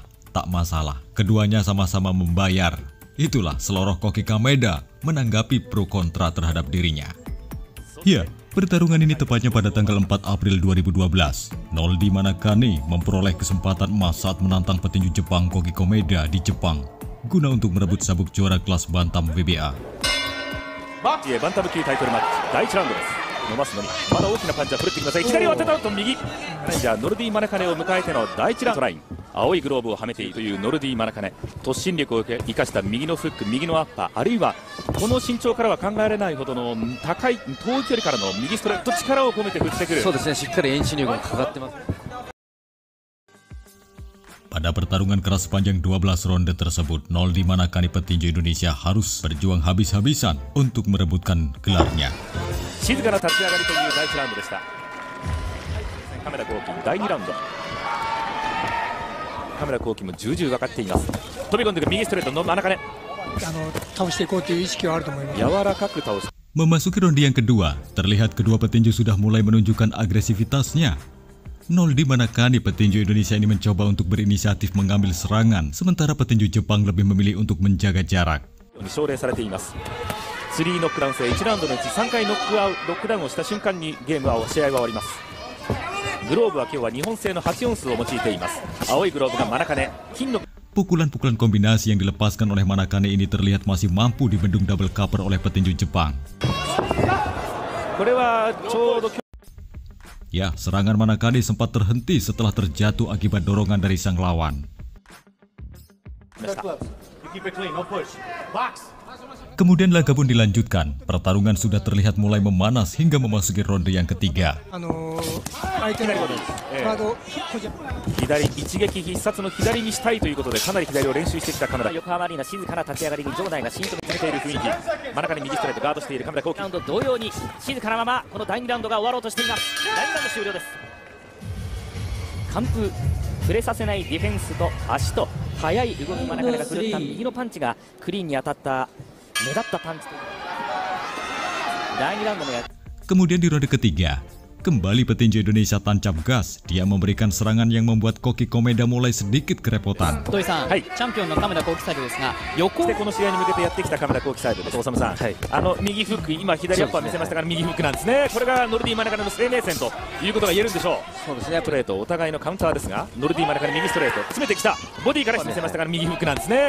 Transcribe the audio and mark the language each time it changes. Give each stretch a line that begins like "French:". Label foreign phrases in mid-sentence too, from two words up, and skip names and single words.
Indonesian: Tak masalah, keduanya sama-sama membayar. Itulah seloroh Koki Kameda menanggapi pro kontra terhadap dirinya. Ya, pertarungan ini tepatnya pada tanggal 4 April 2012. Noldi Manakane memperoleh kesempatan emas saat menantang petinju Jepang Koki Kameda di Jepang guna untuk merebut sabuk juara kelas bantam WBA.
Japanese: バンタム級タイトルマッチ第1ラウンドです。伸ばすのにまだ大きなパンチは振るってください。左を当てた後右チャレンジャーノルディ・マナカネを迎えての第1ラウンドライン、青いグローブをはめているというノルディ・マナカネ、突進力を生かした右のフック、右のアッパー、あるいはこの身長からは考えられないほどの高い遠い距離からの右ストレート、力を込めて振ってくる。そうですね、しっかり遠心力がかかってます。
Indonesian: Pada pertarungan keras sepanjang 12 ronde tersebut, Noldi Manakane petinju Indonesia harus berjuang habis-habisan untuk merebutkan gelarnya.
Japanese: 静かな立ち上がりという第1ラウンドでした。亀田光輝第2ラウンド、亀田光輝も重々分かっています。飛び込んでいく右ストレートの真中根、倒していこうという意識はあると思います。柔らかく倒す。
Indonesian: Memasuki ronde yang kedua, terlihat kedua petinju sudah mulai menunjukkan agresivitasnya. Noldi Manakane petinju Indonesia ini mencoba untuk berinisiatif mengambil serangan, sementara petinju Jepang lebih memilih untuk menjaga jarak.
Japanese: 奨励されています。3ノックダウン制、1ラウンドのうち3回ノックダウンをした瞬間に試合は終わります。グローブは今日は日本製の8オンスを用いています。青いグローブが真中根、金の
Indonesian: Pukulan-pukulan kombinasi yang dilepaskan oleh Manakane ini terlihat masih mampu dibendung
English: double cover
Indonesian: oleh petinju Jepang.
Japanese: これはちょうど
Indonesian: Ya, serangan Manakane sempat terhenti setelah terjatuh akibat dorongan dari sang lawan. Kemudian laga pun dilanjutkan. Pertarungan sudah terlihat mulai memanas hingga memasuki ronde yang ketiga.
Japanese: 左一撃必殺の左にしたいということでかなり左を練習してきた亀田。横浜アリーナ静かな立ち上がりに場内がシーンと見つめている雰囲気。真中に右ストレートガードしている亀田光輝。ラウンド同様に静かなままこの第2ラウンドが終わろうとしています。第2ラウンド終了です。完封、触れさせないディフェンスと足と速い動き、真中が振るった右のパンチがクリーンに当たった目立ったパンチという第2ラウンドのや。
Indonesian: Kemudian di ronde ketiga, kembali petinju Indonesia tancap gas. Dia memberikan serangan yang membuat Koki Kameda mulai sedikit kerepotan.
Japanese: 土井さん、チャンピオンの亀田光輝サイドですが、横でこの試合に向けてやってきた亀田光輝サイドです。大沢さん、右フック、今左アッパー見せましたから右フックなんですね。これがノルディ・マナカネの生命線ということが言えるんでしょう。そうですね。ストレートお互いのカウンターですが、ノルディ・マナカネ右ストレート詰めてきた、ボディから見せましたから右フックなんですね。